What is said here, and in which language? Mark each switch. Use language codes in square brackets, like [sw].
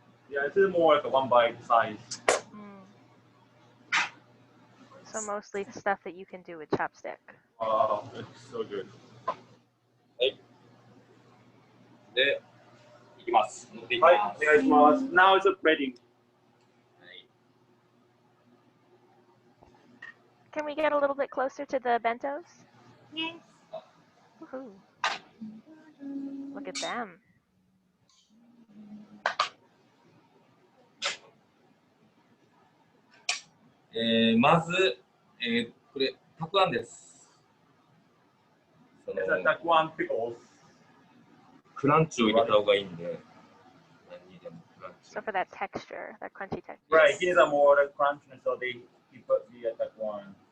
[en] Yeah, it's more like a one bite size. So mostly stuff that you can do with chopstick. Oh, it's so good. [ja] はい。で、いきます。乗っていきはい、ます。お願いします。 [en] Now it's ready. Can we get a little bit closer to the bentos? Yes. Woohoo. Look at them. [ja] まず、これ、たくあんです。その [en] It's a takuan pickles. [ja] クランチを入れた方がいいんで、何にでもクランチ。 [en] So for that texture, that crunchy texture. Right, he needs a more crunchiness, so he put the takuan.